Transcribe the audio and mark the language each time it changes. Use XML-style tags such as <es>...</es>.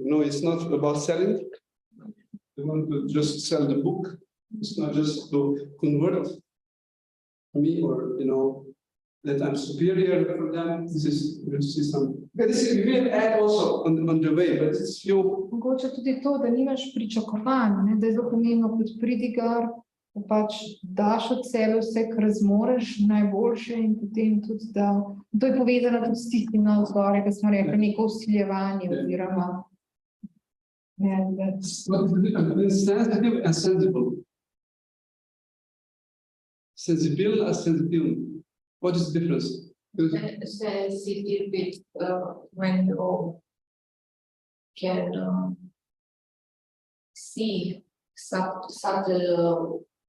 <en>No, it's not about selling. They want to just sell the book. It's not just to convert me or that I'm superior for them. This is some. This is we will add also on the way, but it's few.</en> <sl>Mogoče tudi to, da nimaš pričakovanj, ne, da je zelo pomembno kot pridigar, da pač daš od sebe vse, kar zmoreš, najboljše in potem tudi, da to je povezano tudi s tistim na vzgorje, ki smo rekli, neko vsiljevanje oziroma.</sl> <en>What is the difference between sensitive and sensible? Sensible and sensitive. What is the difference? Sensitive bit when you can see subtle</en>